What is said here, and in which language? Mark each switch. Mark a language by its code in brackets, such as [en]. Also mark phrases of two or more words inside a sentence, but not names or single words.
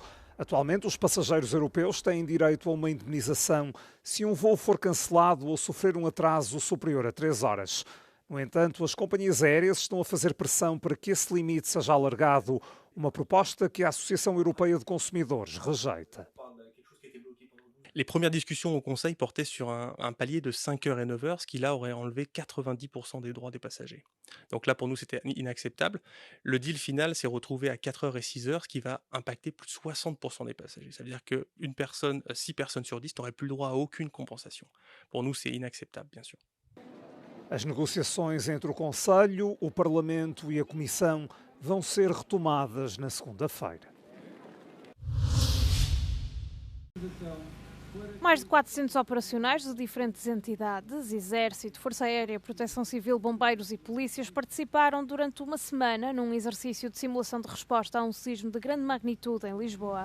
[pt] Atualmente, os passageiros europeus têm direito a uma indemnização se um voo for cancelado ou sofrer um atraso superior a 3 horas. No entanto, as companhias aéreas estão a fazer pressão para que esse limite seja alargado, uma proposta que a Associação Europeia de Consumidores rejeita. [fr] Les premières discussions au Conseil portaient sur un palier de 5 heures et 9 heures, ce qui là aurait enlevé 90% des droits des passagers. Donc là, pour nous, c'était inacceptable. Le deal final s'est retrouvé à 4 heures et 6 heures, ce qui va impacter plus de 60% des passagers. Ça veut dire que 6 personnes sur 10 n'auraient plus le droit à aucune compensation. Pour nous, c'est inacceptable, bien sûr. [pt] As negociações entre o Conselho, o Parlamento e a Comissão vão ser retomadas na segunda-feira. Mais de 400 operacionais de diferentes entidades, Exército, Força Aérea, Proteção Civil, Bombeiros e Polícias participaram durante uma semana num exercício de simulação de resposta a um sismo de grande magnitude em Lisboa.